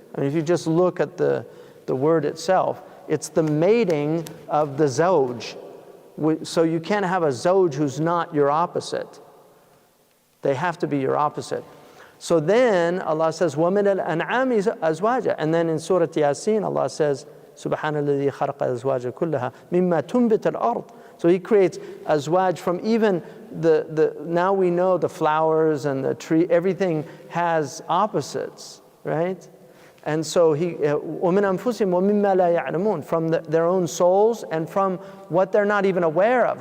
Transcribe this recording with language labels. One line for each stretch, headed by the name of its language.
English: I mean, if you just look at the word itself, it's the mating of the zawj. So you can't have a zawj who's not your opposite. They have to be your opposite. So then Allah says,
Arabic: وَمِنَ الْأَنْعَامِ أَزْوَاجًا.
English: And then in Surah Yasin, Allah says,
Arabic: سُبْحَانَ الَّذِي خَلَقَ الْأَزْوَاجَ كُلَّهَا مِمَّا تُنْبِتُ الْأَرْضِ.
English: So He creates azwaj from even now we know the flowers and the tree, everything has opposites, right? And so
Arabic: وَمِنْ أَنفُسِهِمْ وَمِمَّا لَا يَعْلَمُونَ,
English: from their own souls and from what they're not even aware of.